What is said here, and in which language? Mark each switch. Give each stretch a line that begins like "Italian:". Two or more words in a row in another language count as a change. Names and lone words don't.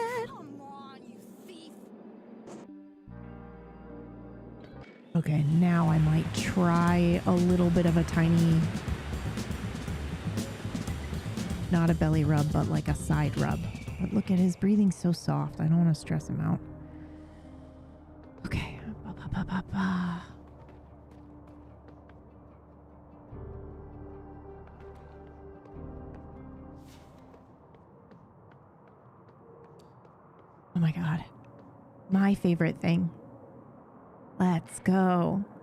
English: Come on, you thief! Okay, now I might try a little bit of a tiny, not a belly rub, but like a side rub. But look at his breathing so soft. I don't want to stress him out. Okay. Ba-ba-ba-ba-ba. Oh my God. My favorite thing. Let's go.